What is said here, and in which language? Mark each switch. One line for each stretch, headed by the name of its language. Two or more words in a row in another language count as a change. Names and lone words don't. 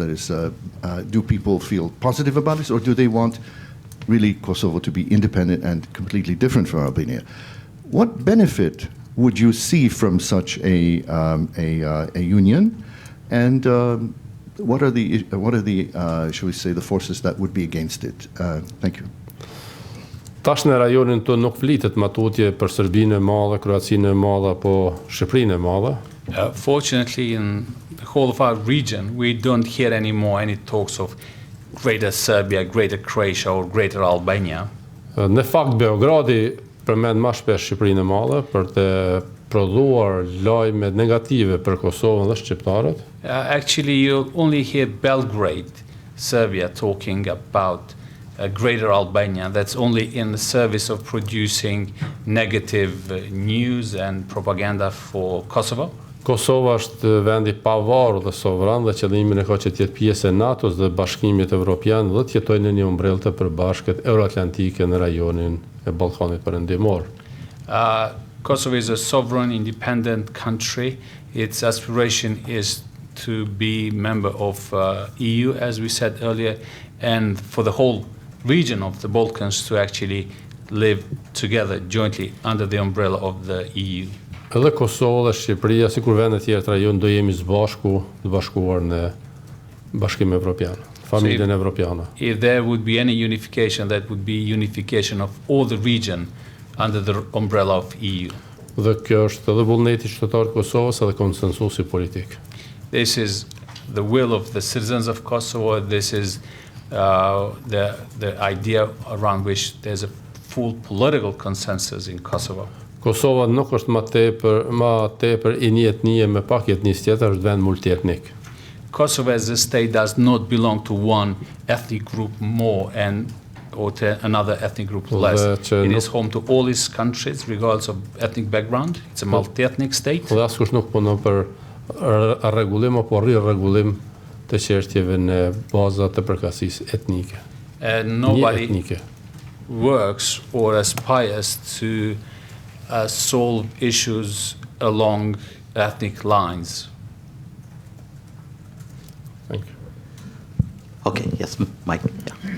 English: Do people feel positive about this, or do they want really Kosovo to be independent and completely different from Albania? What benefit would you see from such a union, and what are the should we say the forces that would be against it? Thank you.
Albanian: Tash në rajonin tonë nuk flitet matutje për Serbinë e Madhe, Kroacinë e Madhe apo Shqipërinë e Madhe.
English: Fortunately, in the whole of our region, we don't hear anymore any talks of Greater Serbia, Greater Croatia, or Greater Albania.
Albanian: Në fakt, Beogradi përmend më shpesh Shqipërinë e Madhe për të prodhuar lajme negative për Kosovën dhe shqiptarët.
English: Actually, you only hear Belgrade, Serbia, talking about Greater Albania. That's only in the service of producing negative news and propaganda for Kosovo.
Albanian: Kosova është vendi pavarur dhe sovran dhe qëllimin e ka që të jetë pjesë e NATO-s dhe Bashkimit Evropian dhe të jetojë në një umbrellë të përbashkët euroatlantike në rajonin e Ballkanit Perëndimor.
English: Kosovo is a sovereign, independent country. Its aspiration is to be member of EU, as we said earlier, and for the whole region of the Balkans to actually live together jointly under the umbrella of the EU.
Albanian: Edhe Kosova dhe Shqipëria, sikur vende tjera të rajonit, do jemi të bashkuar në Bashkimin Evropian, familjen evropiane.
English: If there would be any unification, that would be unification of all the region under the umbrella of EU.
Albanian: Dhe kjo është edhe vullneti qytetarët të Kosovës edhe konsensusi politik.
English: This is the will of the citizens of Kosovo. This is the idea around which there's a full political consensus in Kosovo.
Albanian: Kosova nuk është më tepër I një etnie me pak etnisë tjetër, është vend multietnik.
English: Kosovo as a state does not belong to one ethnic group more or to another ethnic group less. It is home to all its countries, regardless of ethnic background. It's a multi-ethnic state.
Albanian: Dhe askush nuk punon për rregullim apo rregullim të çështjeve në baza të përkatësisë etnike.
English: And nobody works or aspires to solve issues along ethnic lines. Thank you. Okay, yes, Mike. Yeah.